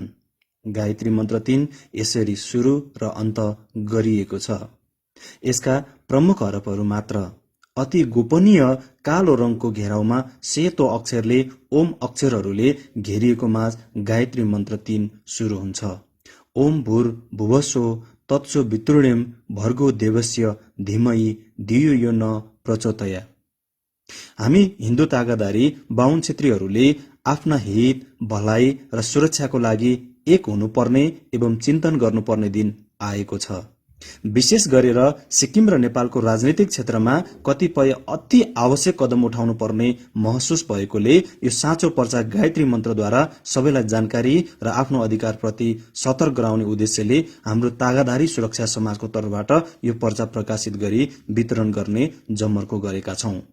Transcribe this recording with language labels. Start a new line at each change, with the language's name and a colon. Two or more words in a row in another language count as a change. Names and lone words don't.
Nepali: गायत्री मन्त्र 3 यसरी सुरु र अन्त गरिएको छ। यसका प्रमुख हरफहरू मात्र अति गोपनीय कालो रङको घेराउमा सेतो अक्षरले ओम अक्षरहरूले घेरिएको माझ गायत्री मन्त्र 3 सुरु हुन्छ।
Sanskrit: ओम भूर भुवस्सो तत्सो वितृण्यम भर्गो देवस्य धीमहि धियो यो न प्रचोदया।
Nepali: हामी हिन्दू तागादारी बाहुन क्षेत्रीहरूले आफ्ना हित, भलाइ र सुरक्षाको लागि एक हुनुपर्ने एवं चिन्तन गर्नुपर्ने दिन आएको छ। विशेष गरेर सिक्किम र नेपालको राजनीतिक क्षेत्रमा कतिपय अति आवश्यक कदम उठाउनु पर्ने महसुस भएकोले यो साँचो पर्चा गायत्री मन्त्रद्वारा सबैलाई जानकारी र आफ्नो अधिकारप्रति सतर्क गराउने उद्देश्यले हाम्रो तागादारी सुरक्षा समाजको तर्फबाट यो पर्चा प्रकाशित गरी वितरण गर्ने जमर्को गरेका छौं।